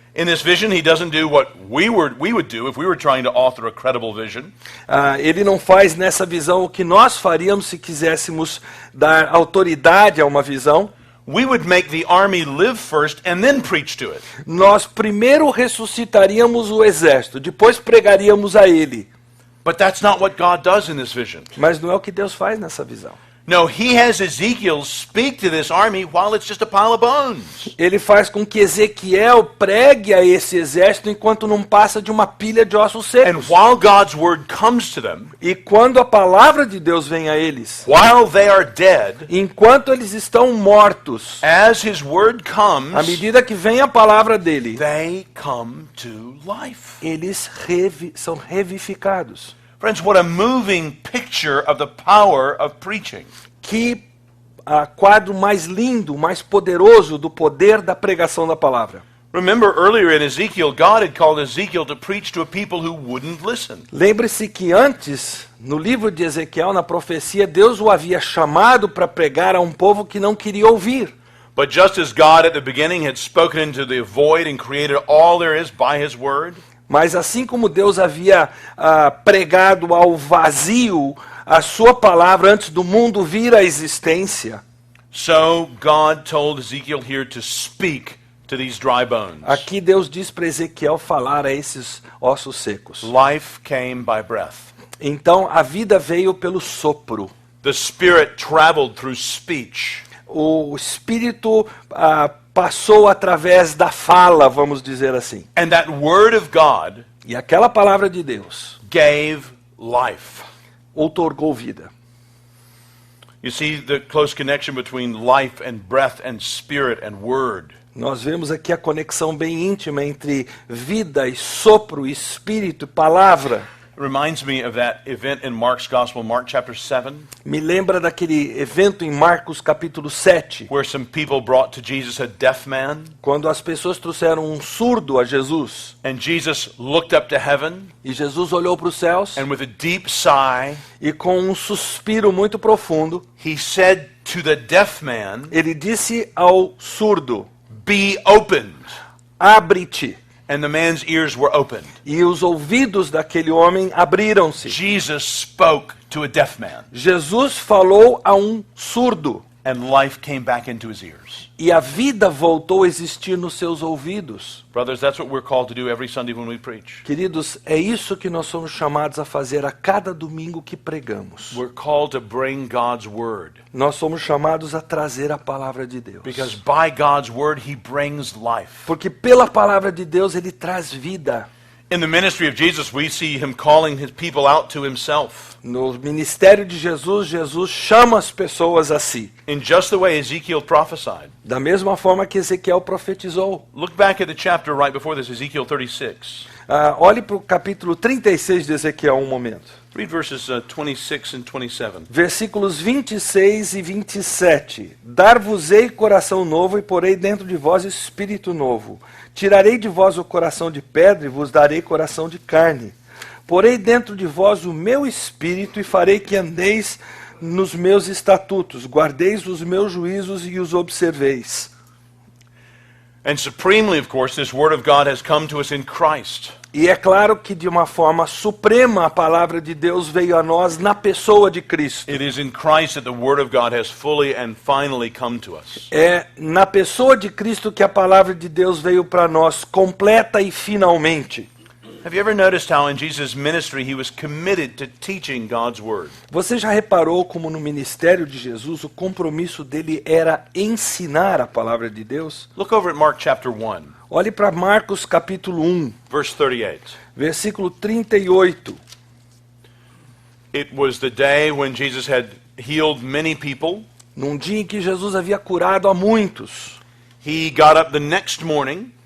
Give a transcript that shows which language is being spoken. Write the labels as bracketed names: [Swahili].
[English] In this vision, he doesn't do what we would do if we were trying to author a credible vision. [Portuguese] Ele não faz nessa visão o que nós faríamos se quiséssemos dar autoridade a uma visão. [English] We would make the army live first and then preach to it. [Portuguese] Nós primeiro ressuscitaríamos o exército, depois pregaríamos a ele. [English] But that's not what God does in this vision. [Portuguese] Mas não é o que Deus faz nessa visão. [English] No, he has Ezekiel speak to this army while it's just a pile of bones. [Portuguese] Ele faz com que Ezequiel pregue a esse exército enquanto não passa de uma pilha de ossos [English] And [Portuguese] secos. [English] while God's word comes to them, [Portuguese] E quando a palavra de Deus vem a eles, [English] while they are dead, [Portuguese] enquanto eles estão mortos, [English] as his word [Portuguese] à [English] comes, [Portuguese] medida que vem a palavra dele, [English] they come to life. [Portuguese] eles são revivificados. [English] Friends, what a moving picture of the power of preaching. [Portuguese] Que quadro mais lindo, mais poderoso do poder da pregação da palavra. [English] Remember earlier in Ezekiel, God had called Ezekiel to preach to a people who wouldn't listen. [Portuguese] Lembre-se que antes, no livro de Ezequiel, na profecia, Deus o havia chamado para pregar a um povo que não queria ouvir. [English] But just as God at the beginning had spoken into the void and created all there is by his word, [Portuguese] Mas assim como Deus havia pregado ao vazio a sua palavra antes do mundo vir à existência, [English] so God told Ezekiel here to speak to these dry bones. [Portuguese] aqui Deus diz para Ezequiel falar a esses ossos secos. [English] Life came by breath. [Portuguese] Então a vida veio pelo sopro. [English] The Spirit traveled through speech. [Portuguese] O Espírito passou através da fala, vamos dizer assim. [English] And that word of God [Portuguese] E aquela palavra de Deus [English] gave life. [Portuguese] outorgou vida. [English] You see the close connection between life and breath and spirit and word. [Portuguese] Nós vemos aqui a conexão bem íntima entre vida e sopro, espírito e palavra. [English] It reminds me of that event in Mark's Gospel, Mark chapter 7, [Portuguese] Me lembra daquele evento em Marcos capítulo 7, [English] where some people brought to Jesus a deaf man, [Portuguese] quando as pessoas trouxeram um surdo a Jesus. [English] and Jesus looked up to heaven, [Portuguese] E Jesus olhou para os céus [English] and with a deep sigh, [Portuguese] e com um suspiro muito profundo, [English] he said to the deaf man, [Portuguese] ele disse ao surdo, [English] "Be opened." [Portuguese] abre-te. [English] And the man's ears were opened. [Portuguese] E os ouvidos daquele homem abriram-se. [English] Jesus spoke to a deaf man, [Portuguese] Jesus falou a um surdo. [English] and life came back into his ears. [Portuguese] E a vida voltou a existir nos seus ouvidos. [English] Brothers, that's what we're called to do every Sunday when we preach. [Portuguese] Queridos, é isso que nós somos chamados a fazer a cada domingo que pregamos. [English] We're called to bring God's word, [Portuguese] Nós somos chamados a trazer a palavra de Deus. [English] because by God's word he brings life. [Portuguese] Porque pela palavra de Deus ele traz vida. [English] In the ministry of Jesus, we see him calling his people out to himself. [Portuguese] No ministério de Jesus, Jesus chama as pessoas a si. [English] In just the way Ezekiel prophesied. [Portuguese] Da mesma forma que Ezequiel profetizou. [English] Look back at the chapter right before this, Ezekiel 36. [Portuguese] Olhe para o capítulo 36 de Ezequiel um momento. [English] Read verses 26 and 27. [Portuguese] Versículos 26 e 27. Dar-vos-ei coração novo e porei dentro de vós espírito novo. Tirarei de vós o coração de pedra e vos darei coração de carne. Porei dentro de vós o meu espírito e farei que andeis nos meus estatutos, guardeis os meus juízos e os observeis. [English] And supremely, of course, this word of God has come to us in Christ. [Portuguese] E é claro que de uma forma suprema a palavra de Deus veio a nós na pessoa de Cristo. [English] It is in Christ that the word of God has fully and finally come to us. [Portuguese] É na pessoa de Cristo que a palavra de Deus veio para nós completa e finalmente. [English] Have you ever noticed how in Jesus' ministry he was committed to teaching God's word? [Portuguese] Você já reparou como no ministério de Jesus o compromisso dele era ensinar a palavra de Deus? [English] Look over at Mark chapter 1, [Portuguese] Olhe para Marcos capítulo 1, [English] verse 38. [Portuguese] versículo 38. [English] It was the day when Jesus had healed many people. [Portuguese] Num dia em que Jesus havia curado a muitos. [English] He got up the next morning